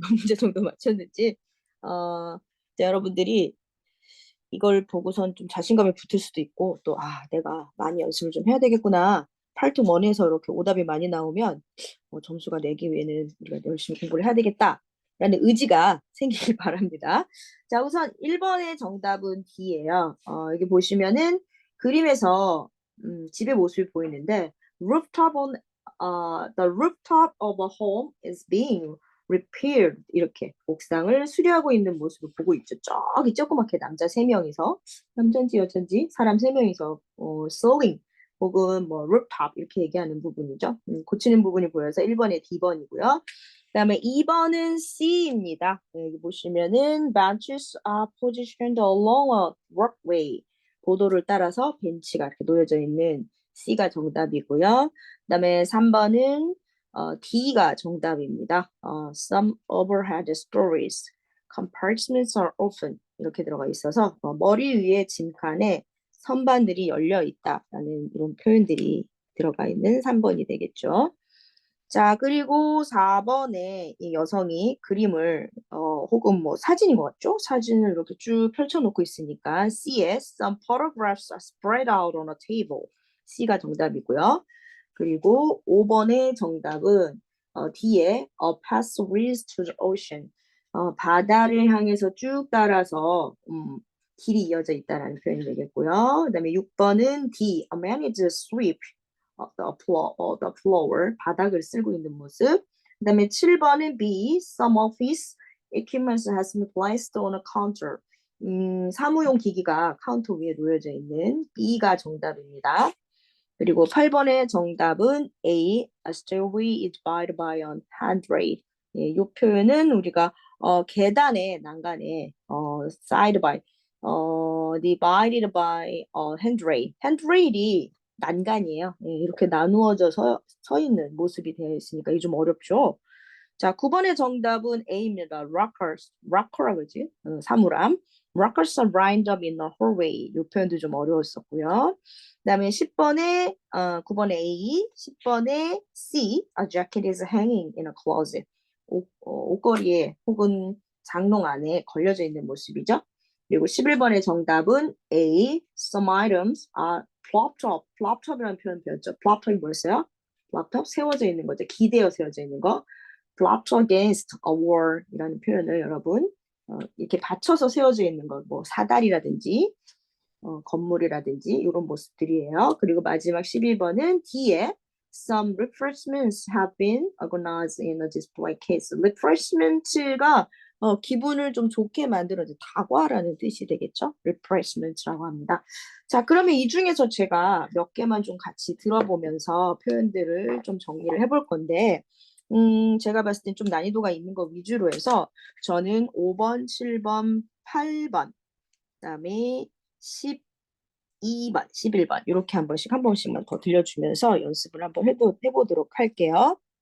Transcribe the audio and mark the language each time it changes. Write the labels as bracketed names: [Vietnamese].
[Korean] 문제 정도 맞췄는지. 자, 여러분들이 이걸 보고선 좀 자신감이 붙을 수도 있고, 또, 내가 많이 연습을 좀 해야 되겠구나. 팔뚝 원에서 이렇게 오답이 많이 나오면, 점수가 내기 위해는 우리가 열심히 공부를 해야 되겠다. 라는 의지가 생기길 바랍니다. 자, 우선 1번의 정답은 D예요. 여기 보시면은 그림에서 집의 모습이 보이는데, [English] the rooftop of a home is being repaired. [Korean] 이렇게 옥상을 수리하고 있는 모습을 보고 있죠. 저기 조그맣게 남자 3명이서, 남자인지 여자인지 사람 3명이서 sewing 혹은 뭐 rooftop 이렇게 얘기하는 부분이죠. 고치는 부분이 보여서 1번에 D번이고요. 그다음에 2번은 C입니다. 여기 보시면은 [English] benches are positioned along a walkway. [Korean] 보도를 따라서 벤치가 이렇게 놓여져 있는 C가 정답이고요. 그다음에 3번은 D가 정답입니다. [English] Some overhead stories, compartments are open [Korean] 이렇게 들어가 있어서 머리 위에 짐칸에 선반들이 열려 있다라는 이런 표현들이 들어가 있는 3번이 되겠죠. 자, 그리고 4번에 이 여성이 그림을 혹은 뭐 사진인 것 같죠? 사진을 이렇게 쭉 펼쳐놓고 있으니까 C에 [English] some photographs are spread out on a table. [Korean] C가 정답이고요. 그리고 5번의 정답은 D에 [English] a path leads to the ocean. [Korean] 바다를 향해서 쭉 따라서 길이 이어져 있다라는 표현이 되겠고요. 그다음에 6번은 D, [English] a man is sweep the floor, [Korean] 바닥을 쓸고 있는 모습. 그다음에 7번은 B, [English] some office equipment has been placed on a counter. [Korean] 사무용 기기가 카운터 위에 놓여져 있는 B가 정답입니다. 그리고 8번의 정답은 A, [English] a stairway is divided by a handrail. [Korean] 예, 이 표현은 우리가 계단의 난간에 [English] side by divided by handrail. [Korean] handrail이 난간이에요. 예, 이렇게 나누어져 서 있는 모습이 되어 있으니까 이게 좀 어렵죠. 자, 9번의 정답은 A입니다. rocker라 그러지? 사물함. [English] rockers are lined up in a hallway. [Korean] 이 표현도 좀 어려웠었고요. 그다음에 10번에 9번에 A, 10번에 C, [English] a jacket is hanging in a closet. [Korean] 옷걸이에 혹은 장롱 안에 걸려져 있는 모습이죠. 그리고 11번의 정답은 A, [English] some items are propped up. [Korean] propped up이라는 표현 배웠죠. propped up이 뭐였어요? propped up, 세워져 있는 거죠. 기대어 세워져 있는 거. [English] propped against a wall [Korean] 이라는 표현을 여러분 이렇게 받쳐서 세워져 있는 거, 뭐 사다리라든지 건물이라든지 이런 모습들이에요. 그리고 마지막 12번은 D에 [English] some refreshments have been organized in a display case. [Korean] refreshment가 기분을 좀 좋게 만들어준 다과라는 뜻이 되겠죠. refreshment라고 합니다. 자, 그러면 이 중에서 제가 몇 개만 좀 같이 들어보면서 표현들을 좀 정리를 해볼 건데 제가 봤을 땐 좀 난이도가 있는 거 위주로 해서 저는 5번, 7번, 8번, 그다음에 12번, 11번 이렇게 한 번씩만 더 들려주면서 연습을 한번 해보도록 할게요.